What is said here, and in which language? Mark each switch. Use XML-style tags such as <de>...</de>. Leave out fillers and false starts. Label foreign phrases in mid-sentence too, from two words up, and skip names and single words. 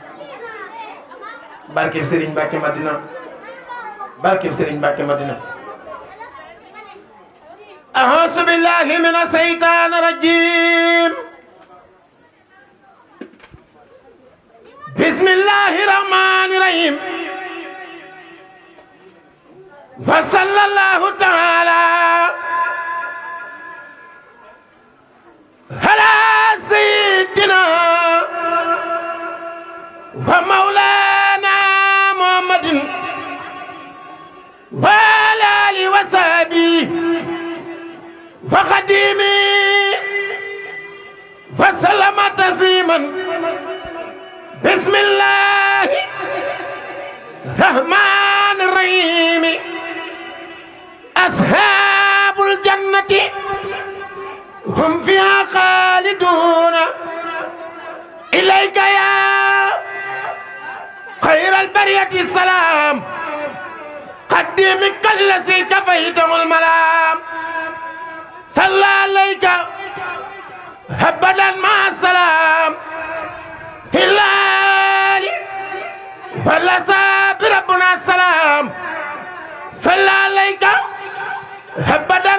<wo>barkeb Sëriñ Mbàkke Madina barkeb Sëriñ Mbàkke Madina</wo> <ar>أعوذ بالله من الشيطان الرجيم بسم الله الرحمن الرحيم وصلى الله تعالى على سيدنا ومولانا محمد وعلى آله وصحبه وخادمه وسلم تسليما بسم الله الرحمن الرحيم أصحاب الجنة هم فيها خالدون إليك يا خير البرية سلام قدمك الذي كفيته الملام صلى عليك أبدا مع السلام في الليل والأصحاب ربنا السلام صلى عليك أبدا</ar>